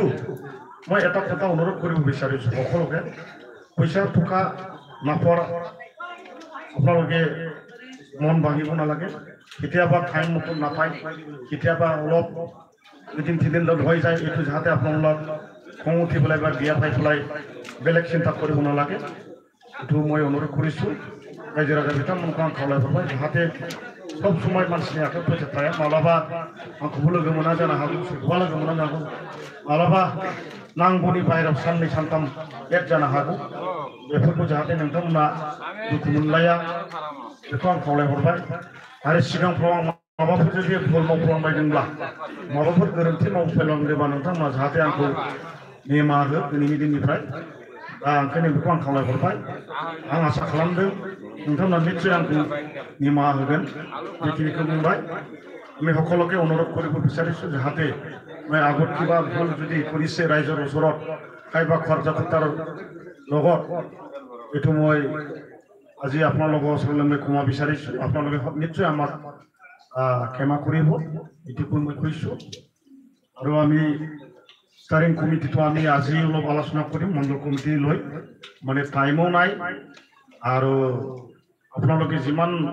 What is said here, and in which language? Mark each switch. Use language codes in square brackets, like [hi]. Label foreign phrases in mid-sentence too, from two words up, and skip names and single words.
[as] মই এটা কথা অনুৰোধ কৰিব বিচাৰিছোঁ সকলোকে পইচা টকা নাপৰ আপোনালোকে মন ভাঙিব নালাগে কেতিয়াবা টাইম মতো নাপায় কেতিয়াবা অলপ দুদিন তিনিদিন লগ হৈ যায় এইটো যাতে আপোনালোক খং উঠি পেলাই বা বিয়া পাই পেলাই বেলেগ চিন্তা কৰিব নালাগে এইটো মই অনুৰোধ কৰিছোঁ ৰাইজে ৰাইজে [brx] বিতামোনखौ आं खावलायहरबाय जाहाथे सब समय मानसिनि आखायाव फैसा थाया माब्लाबा आंखौबो लोगो मोना जानो हागौ सोरखौबा लोगो मोना जानो हागौ माब्लाबा नांगौनि बाहेरायाव साननै सानथाम लेट जानो हागौ बेफोरखौ जाहाथे नोंथांमोना दुखु मोनलाया बेखौ आं खावलायहरबाय आरो सिगांफ्राव आं माबाफोर जुदि भुल मावफ्लांबायदोंब्ला माबाफोर गोरोन्थि मावफ्लांदोंबा नोंथांमोना जाहाथे आंखौ निमाहा हो दिनैनि दिननिफ्राय ओंखायनो बेखौ आं खावलायहरबाय आं आसा खालामदों नोंथांमोना निश्चय आंखौ निमाहा होगोन बेखिनिखौ बुंबाय [as] আমি সকলোকে অনুৰোধ কৰিব বিচাৰিছোঁ যাহাতে মই আগত কিবা ভুল যদি কৰিছে ৰাইজৰ ওচৰত কাইবা খৰজাকৰ্তাৰ লগত এইটো মই আজি আপোনালোকৰ ওচৰলৈ মই ক্ষমা বিচাৰিছোঁ আপোনালোকে নিশ্চয় আমাক ক্ষমা কৰিব এইটোকো মই কৈছোঁ আৰু আমি স্টাৰিং কমিটিটো আমি আজি অলপ আলোচনা কৰিম মণ্ডল কমিটি লৈ মানে টাইমো নাই আৰু আপোনালোকে যিমান